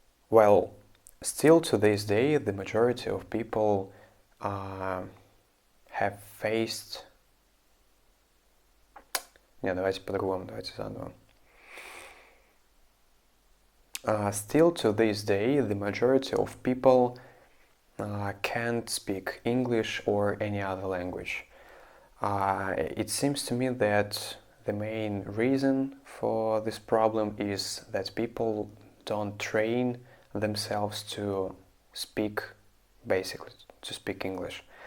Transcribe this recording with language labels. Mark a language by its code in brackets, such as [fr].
[en] Well, still to this day, the majority of people have faced... [ru] Не, давайте по-другому, давайте заново. [en] Still to this day, the majority of people can't speak English or any other language. It seems to me that the main reason for this problem is that people don't train themselves to speak, basically, to speak English.